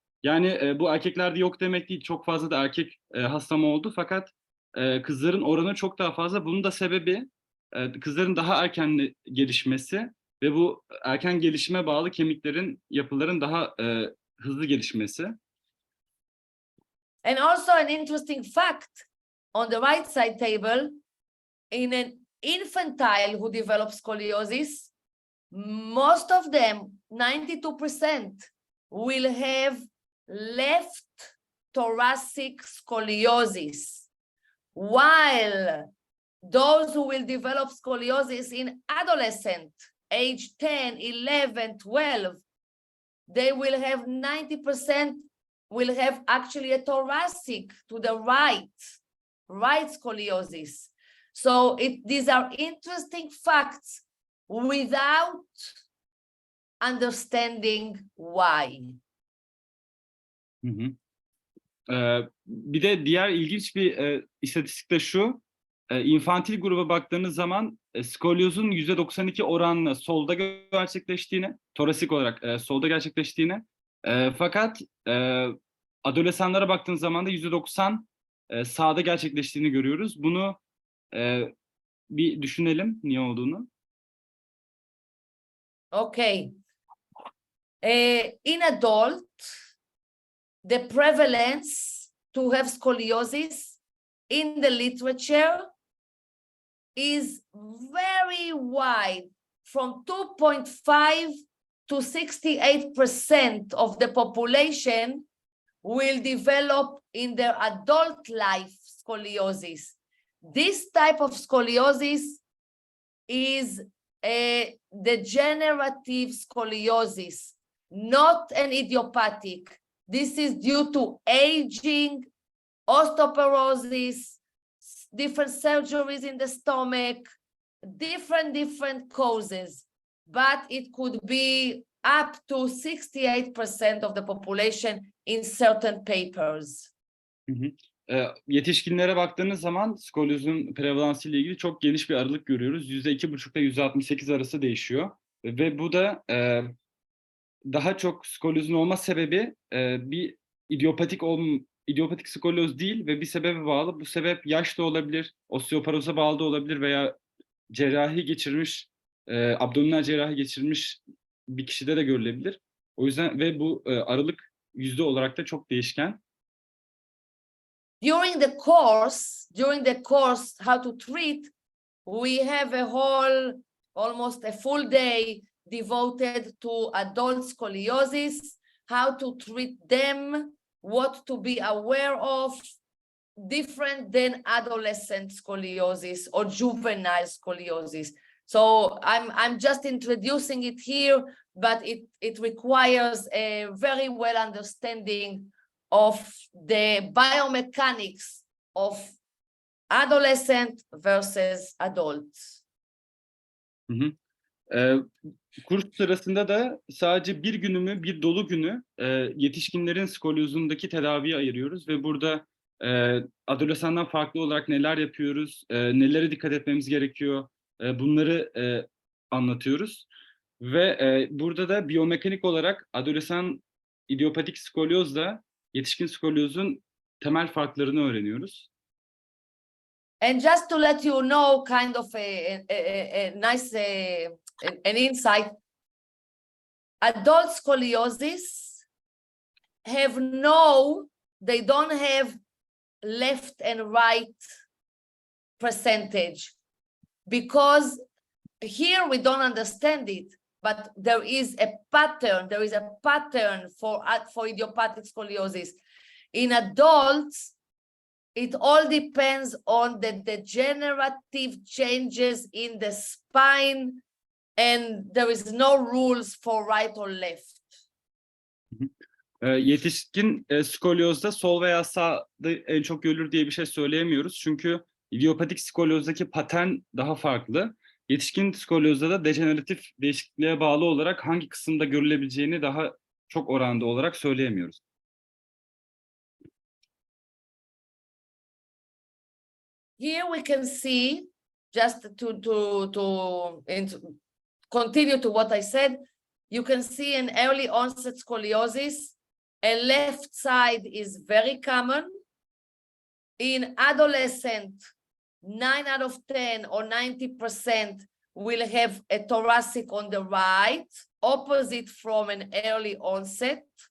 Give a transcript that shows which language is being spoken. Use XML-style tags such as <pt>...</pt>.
<tr>Yani bu erkeklerde yok demek değil. Çok fazla da erkek hastama oldu. Fakat kızların oranı çok daha fazla. Bunun da sebebi kızların daha erken gelişmesi ve bu erken gelişime bağlı kemiklerin, yapıların daha hızlı gelişmesi.</tr> <en>And also an interesting fact on the right side table, in an infantile who develops scoliosis, most of them, 92%, will have left thoracic scoliosis, while those who will develop scoliosis in adolescent, age 10, 11, 12, they will have 90% will have actually a thoracic to the right scoliosis. So these are interesting facts without understanding why.</en> <tr>Bir de diğer ilginç bir istatistik de şu. İnfantil gruba baktığınız zaman skolyozun %92 oranla solda gerçekleştiğini, torasik olarak solda gerçekleştiğini, fakat adolesanlara baktığınız zaman da %90 sağda gerçekleştiğini görüyoruz. Bunu bir düşünelim niye olduğunu.</tr> <en>Okay. In adult, the prevalence to have scoliosis in the literature is very wide, from 2.5 to 68% of the population will develop in their adult life scoliosis. This type of scoliosis is a degenerative scoliosis, not an idiopathic. This is due to aging, osteoporosis, different surgeries in the stomach, different causes, but it could be up to 68% of the population in certain papers.</en> <tr>Yetişkinlere baktığınız zaman skolyozun prevalansı ile ilgili çok geniş bir aralık görüyoruz. %2,5 ile %68 arası değişiyor. Ve bu da daha çok skolyozun olma sebebi bir idiopatik skolyoz değil ve bir sebebe bağlı. Bu sebep yaş da olabilir, osteoporoza bağlı da olabilir veya cerrahi geçirmiş, abdominal cerrahi geçirmiş bir kişide de görülebilir. O yüzden ve bu aralık yüzde olarak da çok değişken.</tr> <en>During the course, how to treat, we have almost a full day devoted to adult scoliosis, how to treat them, what to be aware of, different than adolescent scoliosis or juvenile scoliosis. So I'm just introducing it here, but it requires a very well understanding of the biomechanics of adolescent versus adults.</en> <tr>Kurs sırasında da sadece bir dolu günü yetişkinlerin skolyozundaki tedaviye ayırıyoruz ve burada adolesandan farklı olarak neler yapıyoruz, nelere dikkat etmemiz gerekiyor, bunları anlatıyoruz. Ve burada da biyomekanik olarak adolesan idiopatik skolyozla yetişkin skolyozun temel farklarını öğreniyoruz.</tr> <en>And just to let you know, kind of a nice an insight, adult scoliosis they don't have left and right percentage, because here we don't understand it, but there is a pattern for idiopathic scoliosis. In adults, it all depends on the degenerative changes in the spine, and there is no rules for right or left.</en> <tr>Yetişkin skolyozda sol veya sağda en çok görülür diye bir şey söyleyemiyoruz. Çünkü idiopatik skolyozdaki patern daha farklı. Yetişkin skolyozda da dejeneratif değişikliğe bağlı olarak hangi kısımda görülebileceğini daha çok oranda olarak söyleyemiyoruz.</tr> <en>Here we can see, just to continue to what I said, you can see an early onset scoliosis. A left side is very common. In adolescent, 9 out of 10 or 90% will have a thoracic on the right, opposite from an early onset.</en>